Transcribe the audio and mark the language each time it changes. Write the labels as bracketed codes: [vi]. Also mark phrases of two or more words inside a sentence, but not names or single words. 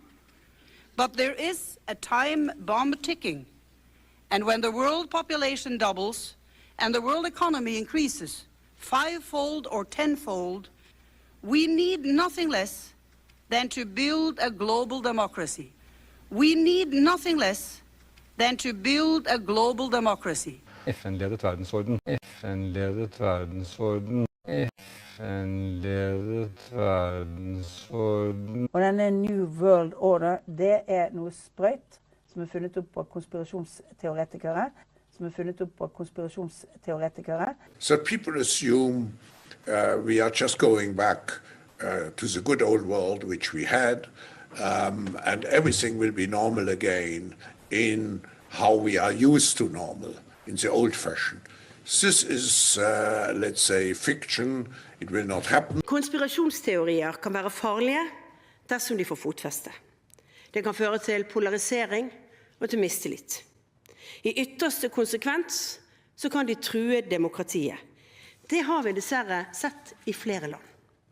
[en] But there is a time bomb ticking, and when the world population doubles and the world economy increases fivefold or tenfold, we need nothing less than to build a global democracy. We need nothing less than to build a global democracy. [no] FN-ledet verdensorden. FN-ledet verdensorden. FN-ledet verdensorden. Og denne [en] New World Order, [no] det noe sprøyt som funnet opp av konspirasjonsteoretikere. [en] So people assume we are just going back to the good old world which we had, and everything will be normal again in how we are used to normal, in the old fashion. This is, let's say, fiction. It will not happen. [no] Konspirasjonsteorier kan være farlige dersom de får fotfeste. Det kan føre til polarisering og til mistillit. I ytterste konsekvens så kan de true demokratiet. Det har vi dessverre sett i flere land.